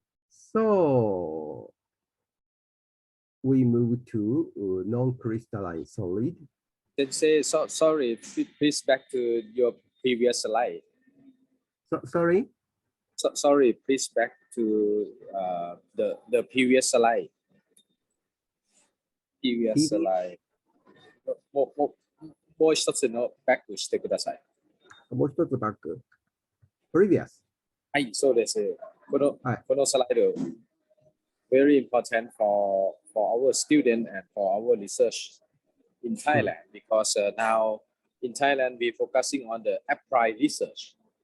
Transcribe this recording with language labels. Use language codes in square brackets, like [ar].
[en] So we move to non-crystalline solid. Then say, sorry, please back to your previous slide. Sorry? Sorry, please back to the previous slide. Previous slide. [ja] もう一つのバックしてください。もう一つバック。 [en] Previous. [ja] はい、そうです。この、はい、このスライド、 [en] very important for our student and for our research in Thailand, because now in Thailand we focusing on the applied research.